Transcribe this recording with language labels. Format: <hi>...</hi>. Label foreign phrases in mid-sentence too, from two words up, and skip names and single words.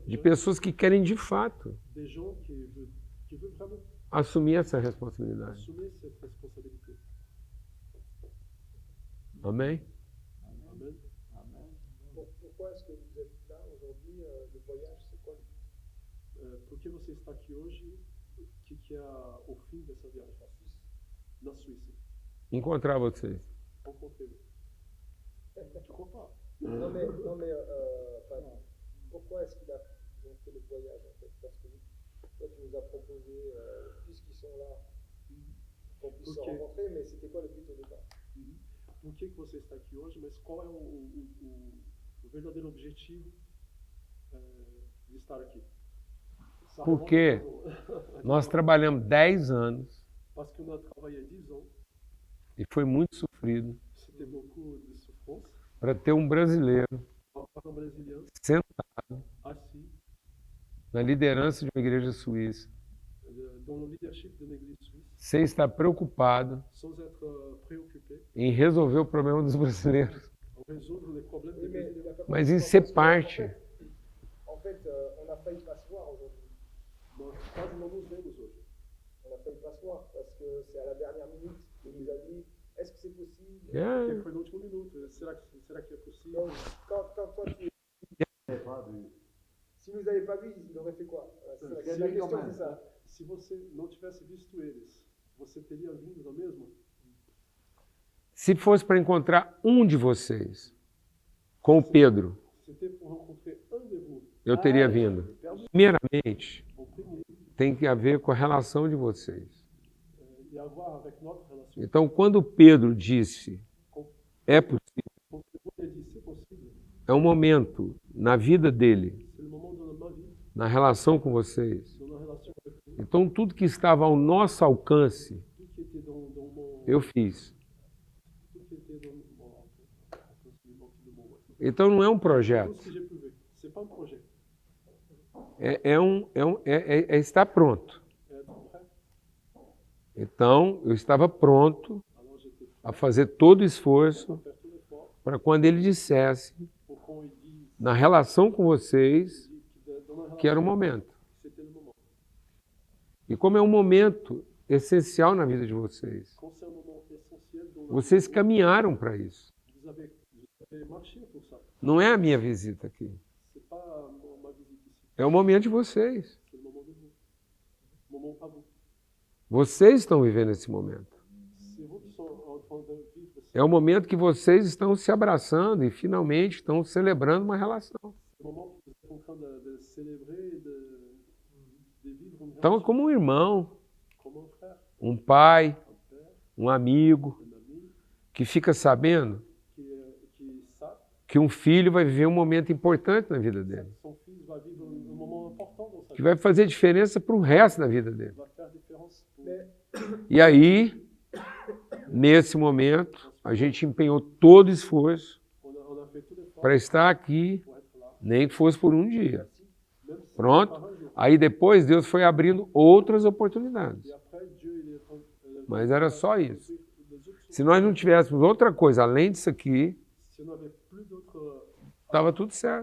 <pt>de pessoas que querem de fato</pt> <fr>des gens qui veulent vraiment</fr> <pt>assumir essa responsabilidade.</pt> <fr>assumer cette responsabilité.</fr> <pt>Amém?</pt> <fr>Amen. Pourquoi est-ce que vous êtes là aujourd'hui? Le voyage, c'est quoi?</fr> <pt>Por que você está aqui hoje? O que é o fim dessa viagem? Na Suíça. Encontrar vocês.</pt> <fr>Rencontrer-vous. crois pas. Non mais enfin, pourquoi est-ce qu'ils ont fait le voyage en fait? Parce que toi tu nous as proposé, puisqu'ils sont là, qu'on puisse se rencontrer, mais c'était quoi le but au départ?</fr> <pt>Por que você está aqui hoje? Mas qual é o verdadeiro objetivo de estar aqui?</pt> <fr>Ça</fr> <pt>Porque</pt> <fr>remonte-</fr> <pt>nós trabalhamos 10 anos</pt> <fr>Parce que</fr> <pt>nós trabalhamos</pt> <fr>10 ans,</fr> <pt>e foi muito sofrido</pt> <fr>c'était beaucoup de souffrance.</fr> <pt>para ter um brasileiro</pt> <fr>Un Brésilien</fr> <pt>sentado</pt> <fr>assis</fr> <pt>na liderança de uma igreja suíça,</pt> <fr>dans le leadership d'une église suisse,</fr> <pt>sem estar preocupado</pt> <fr>sans être préoccupé</fr> <pt>em resolver o problema dos brasileiros.</pt> <fr>en résoudre les problèmes Oui, des mais Brésiliens.</fr> <pt>Mas isso é parte.</pt> <fr>En fait, on a failli pas se voir aujourd'hui.</fr> <pt>Nós quase não nos vemos hoje.</pt> <fr>On a failli pas se voir parce que c'est à la dernière minute qu'il nous a dit est-ce que c'est possible?</fr> <pt>Porque foi no último minuto. Será que é possível?</pt> <fr>Donc, quand toi tu. J'ai pas vu. S'il nous avait pas vu, il aurait fait quoi? Voilà, c'est Quel la est question, quand même. c'est ça.</fr> <pt>Se você não tivesse visto eles, você teria vindo da mesma? Se fosse para encontrar um de vocês com o Pedro,</pt> <fr>C'était pour rencontrer un de vous.</fr> <pt>eu teria vindo. Primeiramente,</pt> <fr>En premier,</fr> <pt>tem que haver com a relação de vocês.</pt> <fr>et avoir avec notre relation.</fr> <pt>Então, quando o Pedro disse, é possível,</pt> <fr>Quand il a dit c'est possible,</fr> <pt>é um momento na vida dele,</pt> <fr>c'est le moment de ma vie,</fr> <pt>na relação com vocês.</pt> <fr>dans la relation avec vous.</fr> <pt>Então, tudo que estava ao nosso alcance,</pt> <fr>Tout qui était dans mon.</fr> <pt>eu fiz.</pt> <fr>Tout qui était dans mon.</fr> <pt>Então, não é um</pt> <fr>Tout</fr> <pt>projeto,</pt> <fr>ce que j'ai pu ver. C'est pas un projet.</fr> <pt>é estar pronto.</pt> <fr>É être prêt.</fr> <pt>Então, eu estava pronto</pt> <fr>Alors j'étais prêt</fr> <pt>a fazer todo o</pt> <fr>à</fr> <pt>esforço</pt> <fr>faire tout l'effort</fr> <pt>para quando ele dissesse,</pt> <fr>pour qu'on lui dise</fr> <pt>na relação com vocês,</pt> <fr>dans la</fr> <pt>que era o</pt> <fr>relation,</fr> <pt>momento.</pt> <fr>c'était le moment.</fr> <pt>E como é um momento essencial na vida de vocês,</pt> <fr>Quand c'est un moment essentiel dans la</fr> <pt>vocês</pt> <fr>vie,</fr> <pt>caminharam para isso.</pt> <fr>vous avez marché pour ça.</fr> <pt>Não é a minha visita aqui.</pt> <fr>C'est pas ma visite ici.</fr> <pt>É o momento de vocês.</pt> <fr>C'est le moment de vous. Moment à vous.</fr> <pt>Vocês estão vivendo esse momento.</pt> <fr>C'est vous qui sont en train de vivre.</fr> <pt>É o momento que vocês estão se abraçando e finalmente estão celebrando uma relação.</pt> <fr>C'est le moment que vous êtes en train de célébrer, de vivre une</fr> <pt>Então, é</pt> <fr>relation</fr> <pt>como um irmão,</pt> <fr>comme un frère,</fr> <pt>um pai,</pt> <fr>un père,</fr> <pt>um amigo,</pt> <fr>un ami</fr> <pt>que fica sabendo</pt> <fr>qui savent</fr> <pt>que um filho vai viver um momento importante na vida dele,</pt> <fr>que son fils va vivre un moment important dans sa</fr> <pt>que</pt> <fr>vie,</fr> <pt>vai fazer diferença para o resto da vida dele.</pt> <fr>va faire différence pour</fr> <pt>E aí, nesse momento, a gente empenhou todo o esforço</pt> <fr>on a fait tout l'effort</fr> <pt>para estar aqui,</pt> <fr>pour être là,</fr> <pt>nem que fosse por um dia.</pt> <fr>même si</fr> <pt>Pronto?</pt> <fr>c'est pas un jour.</fr> <pt>Aí depois Deus foi abrindo outras oportunidades.</pt> <fr>Et après, Dieu, il est en</fr> <pt>Mas era só isso.</pt> <fr>les autres</fr> <pt>Se nós não tivéssemos outra coisa além disso aqui,</pt> <fr>si on n'avait plus d'autres</fr> <pt>estava tudo certo.</pt>